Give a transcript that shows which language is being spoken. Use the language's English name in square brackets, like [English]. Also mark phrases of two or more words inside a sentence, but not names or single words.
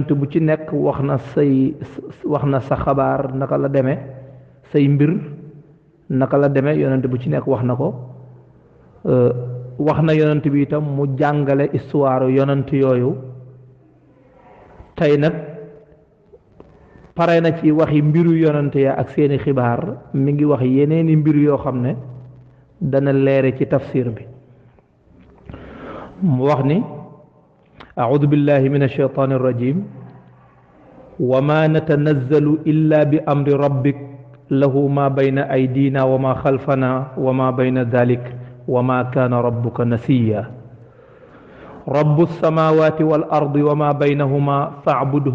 [Wolof] bu ci nekk wax na sa xabaar naka la demee say mbir naka la demee yonant bu ci nekk wax na ko wax na yonant bi itam mu jàngale histoire yonant yooyu tey nag pare na ci waxi mbiru yonant ya ak seeni xibaar mi ngi wax yeneeni mbir yoo xam ne dana leere ci tafsir bi mu wax ni [Arabic] أعوذ بالله من الشيطان الرجيم وما نتنزل إلا بأمر ربك له ما بين أيدينا وما خلفنا وما بين ذلك وما كان ربك نسيا رب السماوات والأرض وما بينهما فاعبده